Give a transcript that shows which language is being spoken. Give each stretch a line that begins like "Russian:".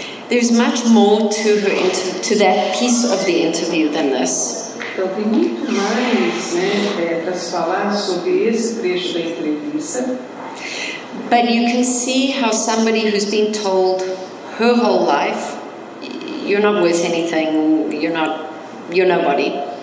English: There's much more to that piece of the interview than this.
Portuguese: Então tem muito mais, para se falar sobre esse trecho da entrevista.
English: But you can see how somebody who's been told her whole life, you're not worth anything, you're nobody.